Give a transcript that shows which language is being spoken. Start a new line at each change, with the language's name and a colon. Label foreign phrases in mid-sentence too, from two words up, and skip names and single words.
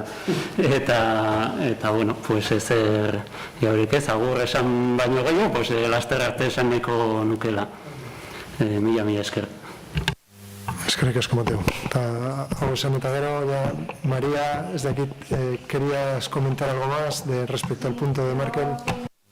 Basque: Eta
Spanish: bueno, pues
Basque: ezer jaurik ez, agur esan baino gehiago, pues laster arte esan nahiko nukela. Mila esker. Eskerrik asko, Mateo. Hau esan eta gero,
Spanish: ya, María, desde aquí, ¿querías comentar algo más respecto al punto de Markel?